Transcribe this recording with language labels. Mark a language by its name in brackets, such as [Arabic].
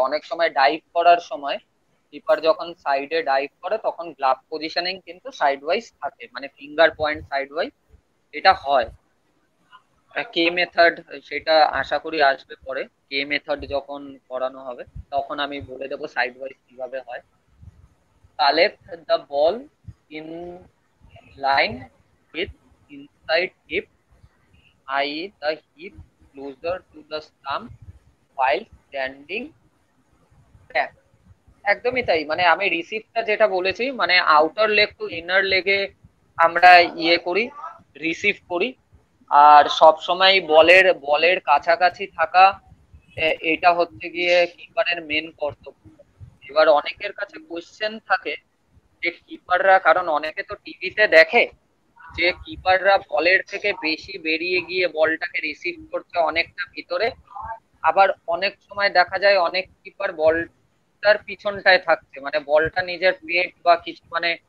[Bangla] অনেক সময় ডাইভ করার সময় কিপার যখন সাইডে ডাইভ করে তখন গ্লাভ পজিশনিং কিন্তু সাইড ওয়াইজ থাকে, মানে ফিঙ্গার পয়েন্ট সাইড ওয়াইজ এটা হয়। কে মেথড সেটা আশা করি আসবে পরে, কে মেথড যখন করানো হবে তখন আমি বলে দেবো সাইড ওয়াইজ কিভাবে হয়। [English] Collect the ball in line with inside hip, eye the hip closer to the stump while standing back। [Bangla] একদমই তাই, মানে আমি রিসিভটা যেটা বলেছি, মানে আউটার লেগ টু ইনার লেগে আমরা ইয়ে করি, রিসিভ করি। আর সব সময় বলের বলের কাছাকাছি থাকা, এটা হচ্ছে গিয়ে কিপারের মেন কর্তব্য। এবার অনেকের কাছে কোশ্চেন থাকে যে কিপাররা, কারণ অনেকে তো টিভিতে দেখে যে কিপাররা বলের থেকে বেশি বেরিয়ে গিয়ে বলটাকে রিসিভ করছে অনেকটা ভিতরে, আবার অনেক সময় দেখা যায় অনেক কিপার বলটার পিছনটায় থাকছে, মানে বলটা নিজের পেট বা কিছু মানে